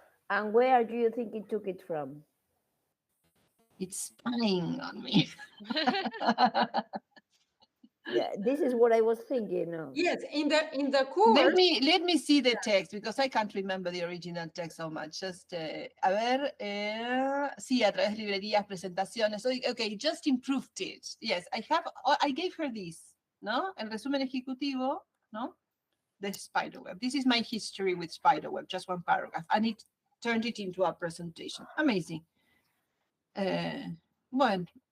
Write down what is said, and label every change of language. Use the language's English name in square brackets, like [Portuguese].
[English] And where do you think it took it from? It's spying on me. Yeah, this is what I was thinking of. Yes, in the Let course. me see the text because I can't remember the original text so much. [Spanish] Just a ver, sí, a través de librerías, presentaciones. [English] So, okay, just improved it. Yes, I gave her this, ¿no? [Spanish] El resumen ejecutivo, ¿no? [English] The Spiderweb. This is my history with Spiderweb, just one paragraph, and it turned it into a presentation. Amazing. [Spanish] Bueno.